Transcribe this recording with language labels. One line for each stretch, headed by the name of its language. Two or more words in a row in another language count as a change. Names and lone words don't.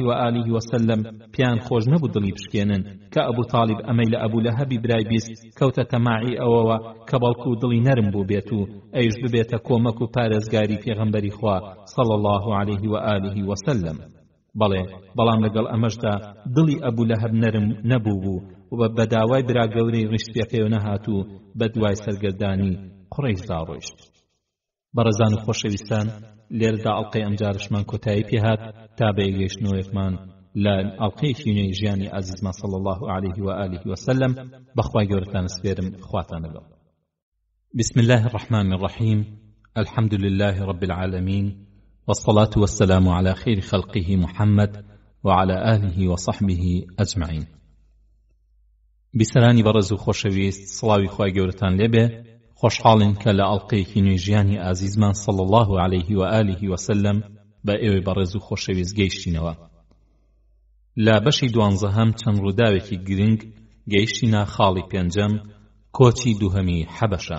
Arabic: و آله وسلم
Central Kurdish: پیان خۆش نەبوو دڵی بشکێنن کە ئەبوو طالب ئەمەی لە ئەبوو لەهەبی برای بیست کەوتە تەماعی ئەوەوە کە بەڵکو دڵی نەرم بوو بێت و ئەیش ببێتە کۆمەک و پارێزگاری پێغەمبەری خوا
Arabic: صلی الله عليه و آله وسلم
Central Kurdish: بەڵام لەگەڵ ئەمەشدا دڵی ئەبوو لەهەب نەرم نەبوو بوو و بە داوای برا گەورەی ڕیشتپێکەوە نەهات و بە دوای سەرگەردانی قوڕەیشدا ڕۆیشت. بەڕێزان و خۆشەویستان لێرەدا ئەڵقەی ئەمجارشمان کۆتایی پێهات تا بەیەگەیشتنەوەیەکمان لە ئەڵقەیەکی نوێی ژیانی عەزیزمان
Arabic: صلی الله عليه و آله وسلم
Central Kurdish: بەخوای گەورەتان سپێرم خواتان لەگەڵ.
Arabic: بسم الله الرحمن الرحيم الحمد لله رب العالمين والصلاة والسلام على خير خلقه محمد وعلى آله وصحبه أجمعين.
Central Kurdish: بسرانی بەڕێز و خۆشەویست سڵاوی خوای گەورەتان لێبێ خۆشحاڵین کە لە ئەڵقەیەکی نوێی ژیانی ئازیزمان
Arabic: صلی الله عليه و آله وسلم
Central Kurdish: بە ئێوەی بەڕێز و خۆشەویست گەیشتینەوە. لە بەشی 12 چەند ڕووداوێکی گرنگ گەیشتینە خاڵی پێنجەم کۆچی دووهەمی حەبەشە.